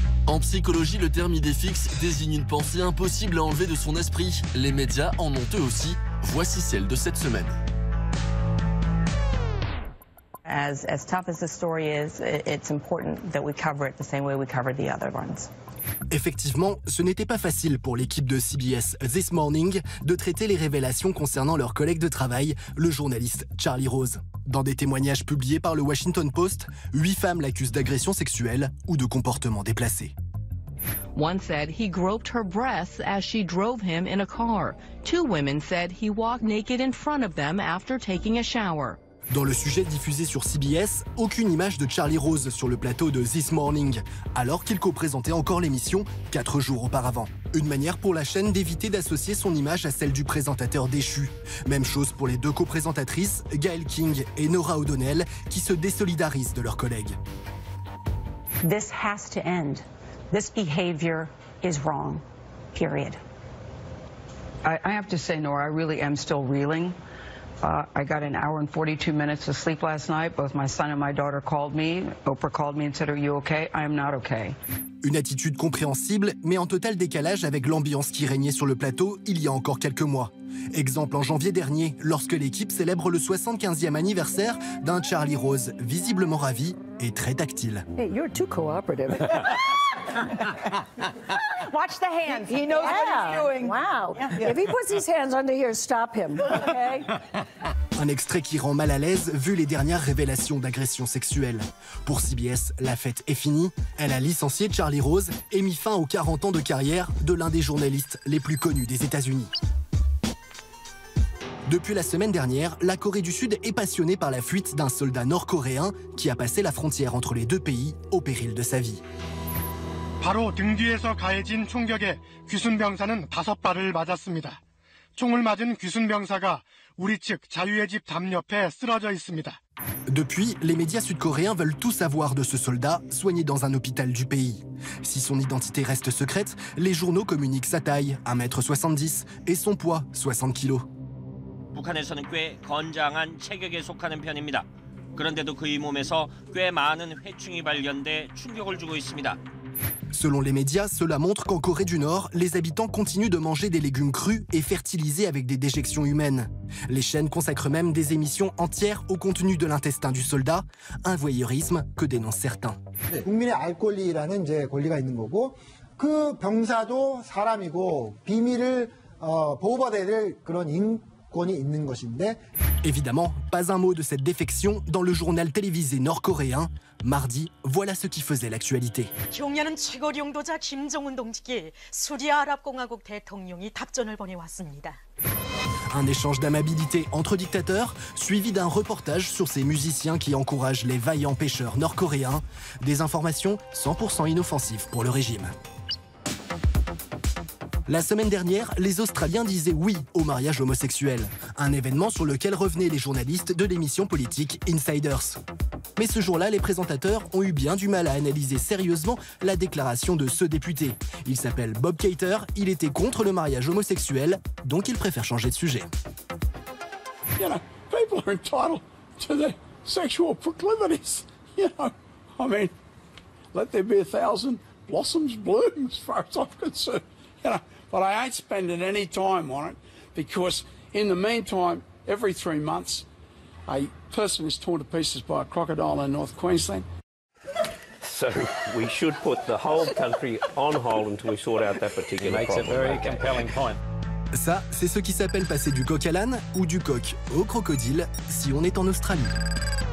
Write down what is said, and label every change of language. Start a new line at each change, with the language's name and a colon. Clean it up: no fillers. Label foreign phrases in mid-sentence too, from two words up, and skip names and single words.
French: En psychologie, le terme idée fixe désigne une pensée impossible à enlever de son esprit. Les médias en ont eux aussi. Voici celle de cette semaine.
English: As tough as the story is, it's important that we cover it the same way we covered the other ones.
French: Effectivement, ce n'était pas facile pour l'équipe de CBS This Morning de traiter les révélations concernant leur collègue de travail, le journaliste Charlie Rose. Dans des témoignages publiés par le Washington Post, 8 femmes l'accusent d'agression sexuelle ou de comportement déplacé.
English: One said he groped her breasts as she drove him in a car. 2 women said he walked naked in front of them after taking a shower.
French: Dans le sujet diffusé sur CBS, aucune image de Charlie Rose sur le plateau de This Morning, alors qu'il co-présentait encore l'émission 4 jours auparavant. Une manière pour la chaîne d'éviter d'associer son image à celle du présentateur déchu. Même chose pour les 2 co-présentatrices, Gayle King et Norah O'Donnell, qui se désolidarisent de leurs collègues.
English: This has to end. This behavior is wrong, period. I have to say, Nora, I really am still reeling. I got an hour and 42 minutes of sleep last night. Both my son and my daughter called me. Oprah called me and said, "Are you okay?" I am not okay.
French: Une attitude compréhensible, mais en total décalage avec l'ambiance qui régnait sur le plateau il y a encore quelques mois. Exemple en janvier dernier, lorsque l'équipe célèbre le 75e anniversaire d'un Charlie Rose visiblement ravi et très tactile.
English: Hey, you're too cooperative. Watch the hands. He knows what he's doing. Wow. If he puts his hands under here, stop him, okay?
French: Un extrait qui rend mal à l'aise vu les dernières révélations d'agression sexuelle. Pour CBS, la fête est finie. Elle a licencié Charlie Rose et mis fin aux 40 ans de carrière de l'un des journalistes les plus connus des États-Unis. Depuis la semaine dernière, la Corée du Sud est passionnée par la fuite d'un soldat nord-coréen qui a passé la frontière entre les 2 pays au péril de sa vie.
Korean: 바로 등 뒤에서 가해진 총격에 귀순 병사는 5발을 맞았습니다. 총을 맞은 귀순 병사가 우리 측 자유의 집 담 옆에 쓰러져 있습니다.
French: Depuis, les médias sud-coréens veulent tout savoir de ce soldat soigné dans un hôpital du pays. Si son identité reste secrète, les journaux communiquent sa taille, 1m70, et son poids, 60 kg.
Korean: 북한에서는 꽤 건장한 체격에 속하는 편입니다. 그런데도 그의 몸에서 꽤 많은 회충이 발견돼 충격을 주고 있습니다.
French: Selon les médias, cela montre qu'en Corée du Nord, les habitants continuent de manger des légumes crus et fertilisés avec des déjections humaines. Les chaînes consacrent même des émissions entières au contenu de l'intestin du soldat, un voyeurisme que dénoncent certains.
Korean: 국민의 알 권리라는 이제 권리가 있는 거고 그 병사도 사람이고 비밀을 보호받아야 될 그런 인권이 있는 것인데.
French: Évidemment, pas un mot de cette défection dans le journal télévisé nord-coréen. Mardi, voilà ce qui faisait l'actualité.
Korean: 경야는 최고領導자 김정은 동지께 수리아랍공화국 대통령이 답전을 보내왔습니다.
French: Un échange d'amabilité entre dictateurs, suivi d'un reportage sur ces musiciens qui encouragent les vaillants pêcheurs nord-coréens. Des informations 100% inoffensives pour le régime. La semaine dernière, les Australiens disaient oui au mariage homosexuel, un événement sur lequel revenaient les journalistes de l'émission politique Insiders. Mais ce jour-là, les présentateurs ont eu bien du mal à analyser sérieusement la déclaration de ce député. Il s'appelle Bob Kater, il était contre le mariage homosexuel, donc il préfère changer de sujet.
English: You know, people are entitled to their sexual proclivities. You know, I mean, let there be 1,000 blossoms bloom as far as I'm concerned. You know, but I ain't spending any time on it because in the meantime, every 3 months, a person is torn to pieces by a crocodile in North Queensland. So we should put the whole country on hold until we sort out that particular problem. Makes a very compelling point.
French: Ça, c'est ce qui s'appelle passer du coq à l'âne ou du coq au crocodile si on est en Australie.